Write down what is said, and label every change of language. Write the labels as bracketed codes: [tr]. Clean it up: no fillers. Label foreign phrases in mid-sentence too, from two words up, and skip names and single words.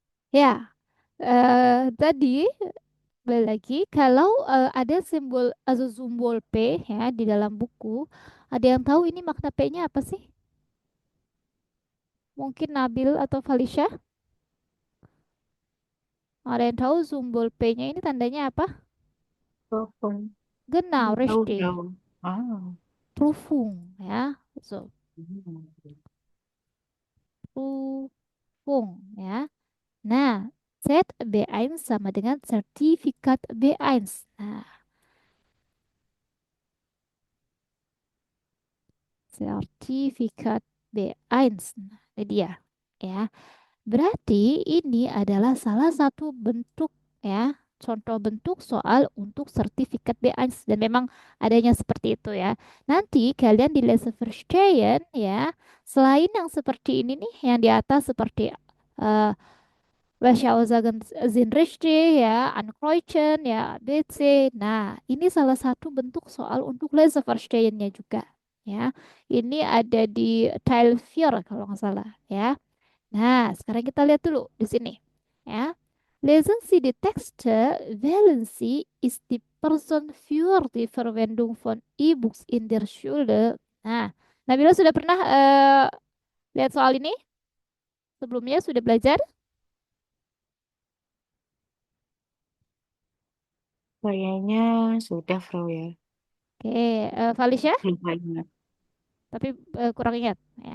[id] Ya, tadi balik lagi kalau ada simbol atau simbol P ya di dalam buku, ada yang tahu ini makna P-nya apa sih? Mungkin Nabil atau Falisha? Ada yang tahu simbol P-nya ini tandanya apa? Telepon. [de] Genau, [id] Tahu [de] richtig. [id] tahu. Ah. Prüfung ya. So, Prüfung ya. Nah, ZB1 sama dengan sertifikat B1. Nah, sertifikat B1. Nah, ini dia ya. Berarti ini adalah salah satu bentuk ya, contoh bentuk soal untuk sertifikat B1 dan memang adanya seperti itu ya. Nanti kalian di Leseverstehen ya, selain yang seperti ini nih, yang di atas seperti eh [de] Welche sind richtig [id] ya, Ankreuzen ya, BC. Nah, ini salah satu bentuk soal untuk Leseverstehen-nya juga ya. Ini ada di Teil 4 kalau nggak salah ya. Nah, sekarang kita lihat dulu di sini. Ya. [de] Lesen Sie die Texte, wählen Sie, ist die Person für die Verwendung von E-Books in der Schule. [id] Nah, Nabila sudah pernah lihat soal ini sebelumnya? Sudah belajar? Kayaknya sudah, Bro ya. Oke, Falisya, Lupa ingat. tapi kurang ingat ya.